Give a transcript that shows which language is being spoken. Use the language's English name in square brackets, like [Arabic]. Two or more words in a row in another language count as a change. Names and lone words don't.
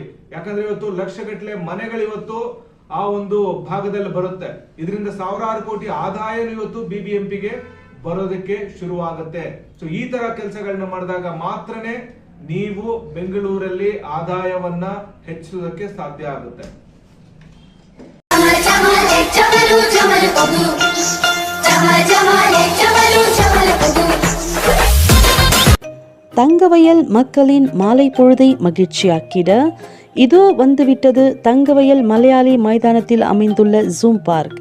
[Kannada] ಯಾಕಂದ್ರೆ ಇವತ್ತು ಲಕ್ಷಗಟ್ಟಲೆ ಮನೆಗಳು ಇವತ್ತು ಆ ಒಂದು ಭಾಗದಲ್ಲಿ ಬರುತ್ತೆ. ಇದರಿಂದ ಸಾವಿರಾರು ಕೋಟಿ ಆದಾಯ ಇವತ್ತು ಬಿಬಿಎಂಪಿಗೆ ಬರೋದಕ್ಕೆ ಶುರುವಾಗುತ್ತೆ. ಸೊ ಈ ತರ ಕೆಲಸಗಳನ್ನ ಮಾಡಿದಾಗ ಮಾತ್ರನೇ ನೀವು ಬೆಂಗಳೂರಲ್ಲಿ ಆದಾಯವನ್ನ ಹೆಚ್ಚಿಸೋದಕ್ಕೆ ಸಾಧ್ಯ ಆಗುತ್ತೆ. [Tamil] தங்கவயல் மக்களின் மாலை பொழுதை மகிழ்ச்சியாக்கிட இதோ வந்துவிட்டது தங்கவயல் மலையாளி மைதானத்தில் அமைந்துள்ள ஜூம் பார்க்.